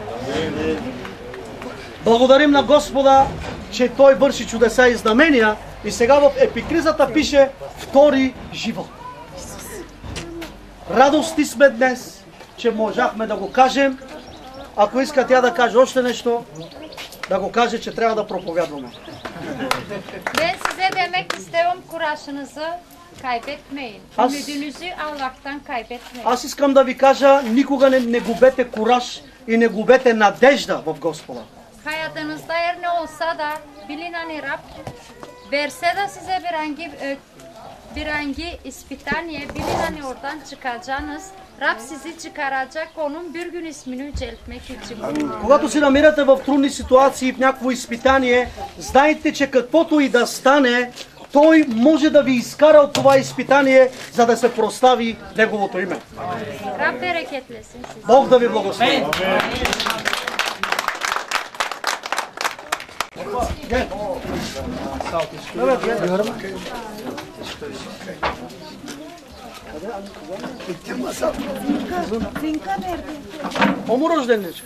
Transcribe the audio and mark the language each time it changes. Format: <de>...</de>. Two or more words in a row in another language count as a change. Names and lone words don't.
<bg>Благодарим на Господа, че Той върши чудеса и знамения. И сега в епикризата пише втори живот. Радости сме днес, че можахме да го кажем. Ако иска тя да каже още нещо, да го каже, че трябва да проповядваме.</bg> <tr>Ben size demek istiyorum kuraşınızı kaybetmeyin. Ümidinizi Allah'tan kaybetmeyin.</tr> <bg>Аз искам да ви кажа, никога не губете кураж и не губете надежда в Господа.</bg> <tr>Hayatınızda her ne olsa da bilin hani Rab verse de size bir hangi ispitaniye bilin hani oradan çıkacağınız. Rab sizi çıkaracak, onun bir gün ismini yüceltmek için.</tr> <bg>Когато се намирате в трудни ситуации, в някакво изпитание, знайте, че каквото и да стане, Той може да ви изкара от това изпитание, за да се прослави Неговото име.</bg> <tr>Rab bereketlesin sizi.</tr> <bg>Бог да ви благослови.</bg> <tr>O mu rojdenlička?</tr>